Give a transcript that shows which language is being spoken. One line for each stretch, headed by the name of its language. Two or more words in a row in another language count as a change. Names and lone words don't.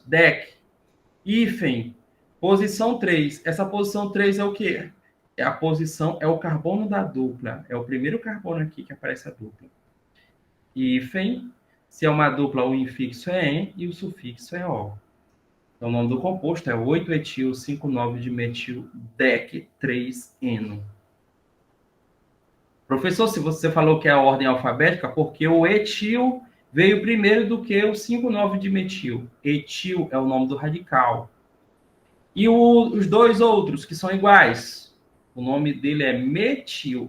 Portuguese: Dec. Hífen. Posição 3. Essa posição 3 é o quê? É a posição, é o carbono da dupla. É o primeiro carbono aqui que aparece a dupla. Hífen. Se é uma dupla, o infixo é en e o sufixo é o. Então, o nome do composto é 8-etil 5,9-dimetil dec 3-eno. Professor, se você falou que é a ordem alfabética, porque o etil veio primeiro do que o 5,9-dimetil. Etil é o nome do radical. E os dois outros, que são iguais, o nome dele é metil.